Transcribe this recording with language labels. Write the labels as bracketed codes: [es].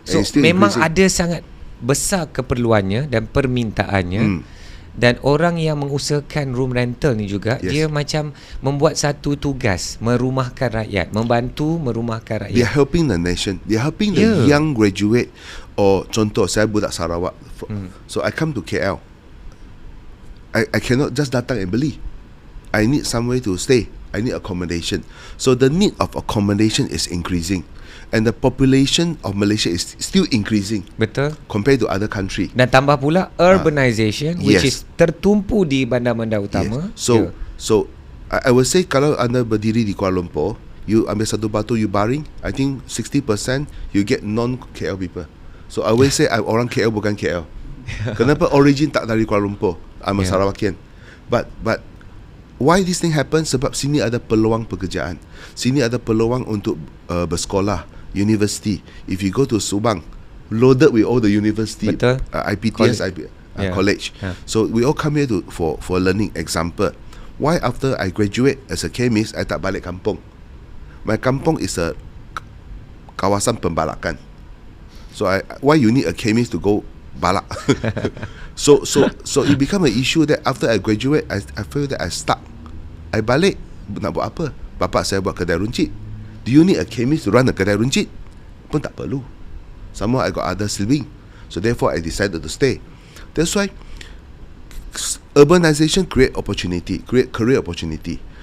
[ms] So memang ada sangat besar keperluannya dan permintaannya. Dan orang yang mengusahakan room rental ni juga, dia macam membuat satu tugas, merumahkan rakyat, membantu merumahkan rakyat. [en] They are helping the nation. They are helping the young graduate. [ms] Or contoh, saya budak Sarawak, [en] so I come to KL. I cannot just [ms] datang and beli. [en] I need somewhere to stay. I need accommodation. So the need of accommodation is increasing. And the population of Malaysia is still increasing. [ms] Betul. [en] Compared to other country. [ms] Dan tambah pula [en] urbanization, which is [ms] tertumpu di bandar-bandar utama. [en] So I will say [ms] kalau anda berdiri di Kuala Lumpur, [en] you [ms] ambil satu batu, [en] you [ms] baring, [en] I think 60% you get non-KL people. So I will say [ms] orang KL bukan KL. Kenapa origin tak dari Kuala Lumpur? [en] I'm a Sarawakian. But why this thing happen? [ms] Sebab sini ada peluang pekerjaan. Sini ada peluang untuk bersekolah, university. [en] If you go to Subang, loaded with all the university, IPTS, college. So we all come here for learning. Example, why after I graduate as a chemist, I [ms] tak balik kampung? [en] My kampung is a [ms] kawasan pembalakan. [en] So why you need a chemist to go balak? so it become an issue that after I graduate, I feel that I stuck. I [ms] balik nak buat apa? Bapak saya buat kedai runcit. [en] Do you need a chemist to run a kedai runcit? [ms] Pun tak perlu. [en] Somehow I got other sibling. So therefore I decided to stay. That's why urbanization create career opportunity.